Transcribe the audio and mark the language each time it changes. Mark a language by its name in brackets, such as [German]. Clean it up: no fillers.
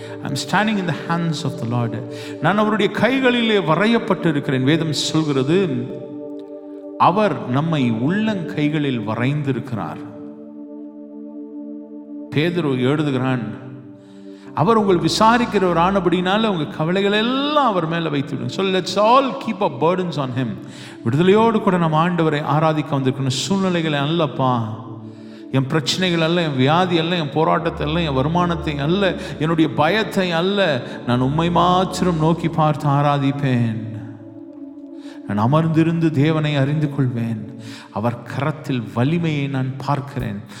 [English] I am standing in the hands of the lord. [Tamil] நான் அவருடைய கைகளிலே வரையப்பட்டு இருக்கிறேன். வேதம் சொல்கிறது, அவர் நம்மை உள்ளங்கைகளில் வரைந்திருக்கிறார். பேதுரு எழுதுகிறான், அவர் உங்கள் விசாரிக்கிறவர் ஆனபடினால உங்க கவலைகள் எல்லாம் அவர் மேல வைத்து விடுங்க. [English] So let's all keep our burdens on him. [Tamil] விடுதலையோடு கூட நம்ம ஆண்டவரை ஆராதிக்க வந்திருக்கணும். சூழ்நிலைகளை அல்லப்பா, என் பிரச்சனைகள் அல்ல, என் வியாதி அல்ல, என் போராட்டத்தை அல்ல, என் வருமானத்தை அல்ல, என்னுடைய பயத்தை அல்ல, நான் உம்மை மாத்திரம் நோக்கி பார்த்து ஆராதிப்பேன். நான் அமர்ந்திருந்து தேவனை அறிந்து கொள்வேன். அவர் கரத்தில் வலிமையை நான் பார்க்கிறேன்.